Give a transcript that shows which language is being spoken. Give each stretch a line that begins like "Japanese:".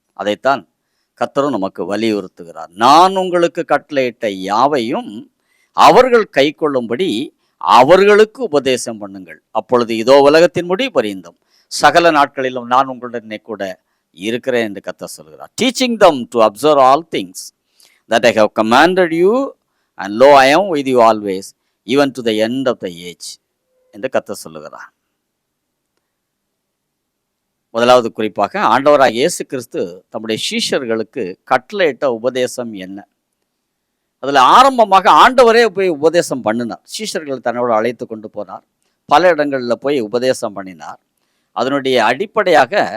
Tamil: அதைத்தான் கர்த்தரும் நமக்கு வலியுறுத்துகிறார். நான் உங்களுக்கு கட்டளையிட்ட யாவையும் அவர்கள் கை கொள்ளும்படி அவர்களுக்கு உபதேசம் பண்ணுங்கள், அப்பொழுது இதோ உலகத்தின் முடிவு பரியந்தம் சகல நாட்களிலும் நான் உங்களுடனே கூட இருக்கிறேன் என்று கர்த்தர் சொல்கிறார்.
English: teaching them to observe all things that I have commanded you, and lo, I am with you always, even to the end of the age
Tamil: என்று கர்த்தர் சொல்லுகிறார். முதலாவது குறிப்பாக ஆண்டவராக இயேசு கிறிஸ்து தம்முடைய சீஷர்களுக்கு கட்டளையிட்ட உபதேசம் என்ன? அதில் ஆரம்பமாக ஆண்டவரே போய் உபதேசம் பண்ணினார். சீஷர்கள் தன்னோடு அழைத்து கொண்டு போனார், பல இடங்களில் போய் உபதேசம் பண்ணினார். அதனுடைய அடிப்படையாக